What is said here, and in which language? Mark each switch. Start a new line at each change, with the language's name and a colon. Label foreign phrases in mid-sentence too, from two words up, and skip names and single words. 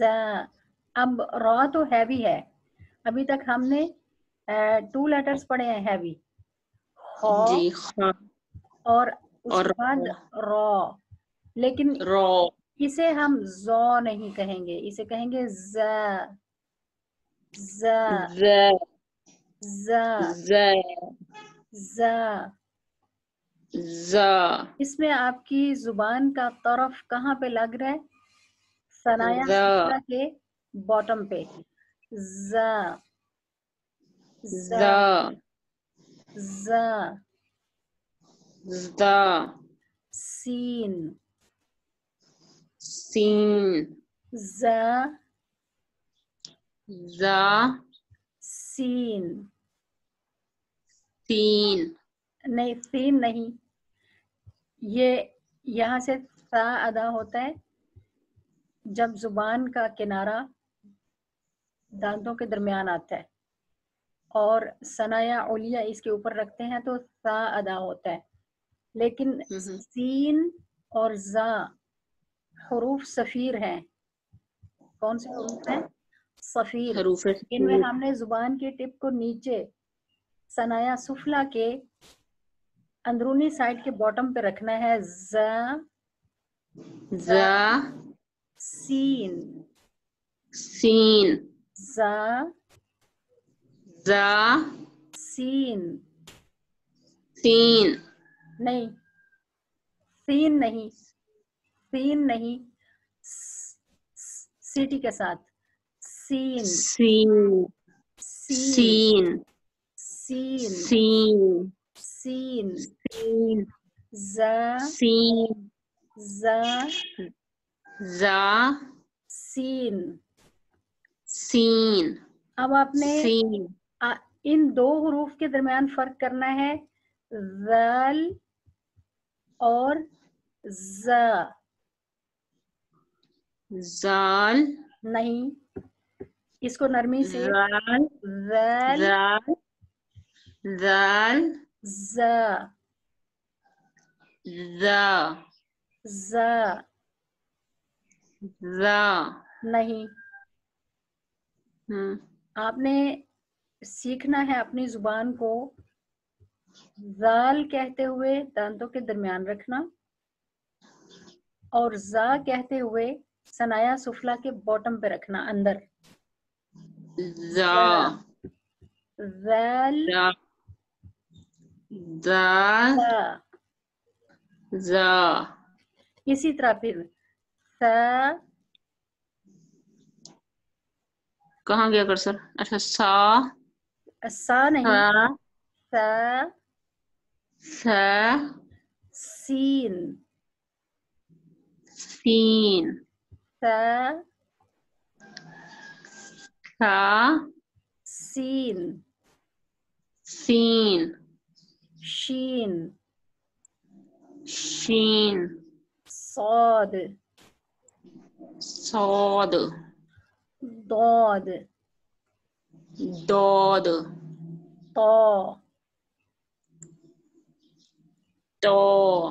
Urdu: اب را تو ہیوی ہے, ابھی تک ہم نے 2 لیٹرز پڑھے ہیں ہیوی, خا جی خا اور اس اور کے بعد را, لیکن را اسے ہم زو نہیں کہیں گے, اسے کہیں گے ز ز ز ز ز ز. زا. اس میں آپ کی زبان کا طرف کہاں پہ لگ رہا ہے؟ ثنایا زا سفلی کے باٹم پہ. ز ز زا ز. زا سین سین ز زا سین. تین نہیں سین نہیں, یہ یہاں سے سا ادا ہوتا ہے جب زبان کا کنارہ دانتوں کے درمیان آتا ہے اور ثنایا علیہ اس کے اوپر رکھتے ہیں تو سا ادا ہوتا ہے. لیکن سین اور زا حروف صفیر ہیں. کون سے حروف ہیں؟ صفیر. حروف ان میں ہم نے زبان کے ٹپ کو نیچے ثنایا سفلا کے اندرونی سائڈ کے باٹم پہ رکھنا ہے. ز زا سین سین ز زا سین. سین نہیں سین نہیں, سین نہیں, سیٹی کے ساتھ سین سین سین سین سین سین سین. سین ز سین ز زا سین. سین اب آپ نے سین ان 2 حروف کے درمیان فرق کرنا ہے, ذال اور ز. زال نہیں, اس کو نرمی سے زال ذال زال زال ز زا ز. زا. نہیں, آپ نے سیکھنا ہے اپنی زبان کو ذال کہتے ہوئے دانتوں کے درمیان رکھنا اور زا کہتے ہوئے ثنایا سفلا کے باٹم پہ رکھنا اندر. زا ذال زا زا زا. زا. اسی طرح پھر س کہاں گیا کرسر؟ اچھا سا سا نہیں, س سا سین سین س سا سین سین شین شین صاد صاد ضاد ضاد طا طا